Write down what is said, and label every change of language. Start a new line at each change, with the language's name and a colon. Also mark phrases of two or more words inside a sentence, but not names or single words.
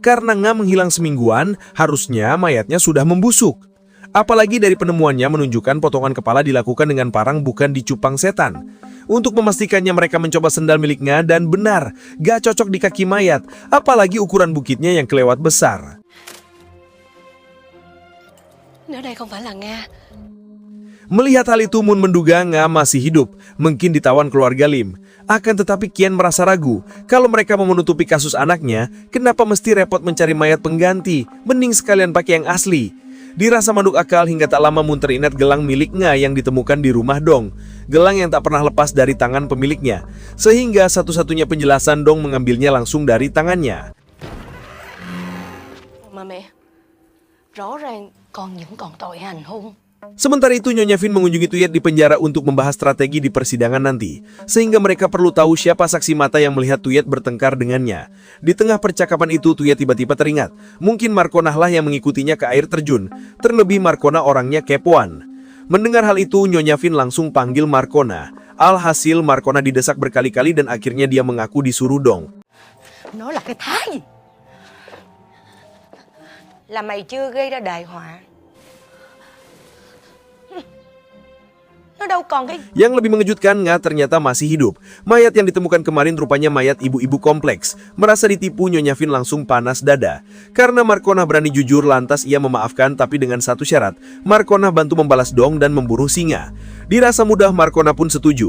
Indonesian: Karena Nga menghilang semingguan, harusnya mayatnya sudah membusuk. Apalagi dari penemuannya menunjukkan potongan kepala dilakukan dengan parang bukan dicupang setan. Untuk memastikannya mereka mencoba sendal milik Nga dan benar, gak cocok di kaki mayat, apalagi ukuran bukitnya yang kelewat besar.
Vietnamese: Nếu đây không phải là Nga.
Indonesian: Melihat hal itu, Moon menduga Nga masih hidup, mungkin ditawan keluarga Lim. Akan tetapi Kien merasa ragu, kalau mereka mau menutupi kasus anaknya, kenapa mesti repot mencari mayat pengganti, mending sekalian pakai yang asli. Dirasa manduk akal hingga tak lama Moon teringat gelang milik Nga yang ditemukan di rumah Dong. Gelang yang tak pernah lepas dari tangan pemiliknya, sehingga satu-satunya penjelasan Dong mengambilnya langsung dari tangannya.
Vietnamese: Mà mẹ, rõ ràng Con vẫn còn tội hành hung.
Indonesian: Sementara itu Nyonya Vin mengunjungi Tuyet di penjara untuk membahas strategi di persidangan nanti, sehingga mereka perlu tahu siapa saksi mata yang melihat Tuyet bertengkar dengannya. Di tengah percakapan itu Tuyet tiba-tiba teringat, mungkin Markona lah yang mengikutinya ke air terjun, terlebih Markona orangnya kepoan. Mendengar hal itu Nyonya Vin langsung panggil Markona. Alhasil Markona didesak berkali-kali dan akhirnya dia mengaku disuruh Dong.
Vietnamese: Nó là cái thá gì? Là mày chưa gây ra đại họa. Nó đâu còn cái...
Indonesian: Yang lebih mengejutkan, Nga ternyata masih hidup. Mayat yang ditemukan kemarin rupanya mayat ibu-ibu kompleks. Merasa ditipu, Nyonya Vin langsung panas dada. Karena Markona berani jujur, lantas ia memaafkan, tapi dengan satu syarat. Markona bantu membalas Dong dan membunuh singa. Dirasa mudah, Markona pun setuju.